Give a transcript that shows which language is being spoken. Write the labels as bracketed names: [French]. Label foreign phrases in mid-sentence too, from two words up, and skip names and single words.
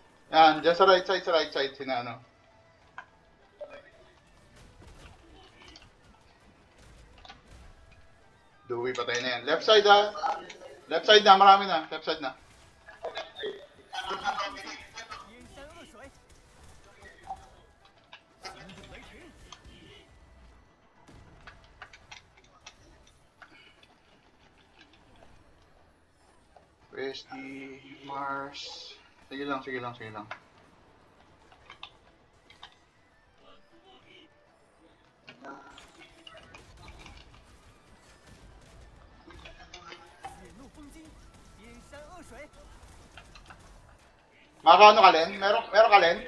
[Filipino] Yan, dyan sa [English] right side, [Filipino] sina ano. Dewey, patay na yan. [English] Left side [Filipino] ha. [English] Left side [Filipino] na, marami na. [English] Left side [Filipino] na. [Chinese] 阴山恶水，行动雷霆， [Filipino] Westy, Mars. Sige lang, sige lang, sige lang. Makakaano ka, Len? Meron ka, Len?